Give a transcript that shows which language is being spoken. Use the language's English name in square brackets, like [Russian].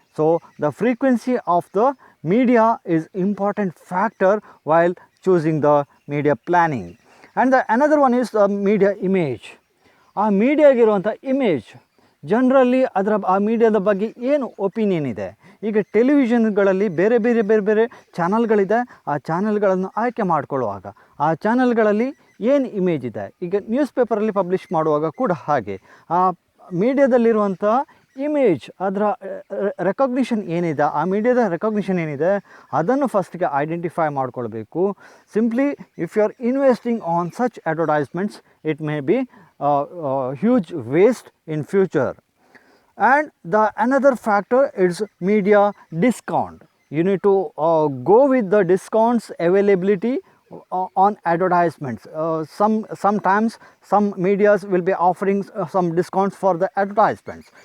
[English] So the frequency of the media is important factor while choosing the media planning. And another one is the media image. [Kannada] ಆ ಮೀಡಿಯಾಗಿರುವಂಥ image ಜನರಲ್ಲಿ ಆ ಮೀಡಿಯಾದ ಬಗ್ಗೆ ಏನು opinion ಇದೆ. ಈಗ ಟೆಲಿವಿಷನ್ಗಳಲ್ಲಿ ಬೇರೆ ಚಾನಲ್ಗಳಿದೆ. ಆ ಚಾನಲ್ಗಳನ್ನು ಆಯ್ಕೆ ಮಾಡಿಕೊಳ್ಳುವಾಗ ಆ ಚಾನಲ್ಗಳಲ್ಲಿ ಏನು ಇಮೇಜ್ ಇದೆ. ಈಗ ನ್ಯೂಸ್ ಪೇಪರಲ್ಲಿ ಪಬ್ಲಿಷ್ ಮಾಡುವಾಗ ಕೂಡ ಹಾಗೆ ಆ ಮೀಡಿಯಾದಲ್ಲಿರುವಂಥ ಇಮೇಜ್, ಅದರ ರೆಕಗ್ನಿಷನ್ ಏನಿದೆ, ಆ ಮೀಡಿಯಾದ ರೆಕಗ್ನಿಷನ್ ಏನಿದೆ ಅದನ್ನು ಫಸ್ಟಿಗೆ ಐಡೆಂಟಿಫೈ ಮಾಡ್ಕೊಳ್ಬೇಕು. [English] Simply if you are investing on such advertisements it may be huge waste in future. And the another factor is media discount. You need to go with the discounts availability on advertisements. Sometimes some medias will be offering some discounts for the advertisements.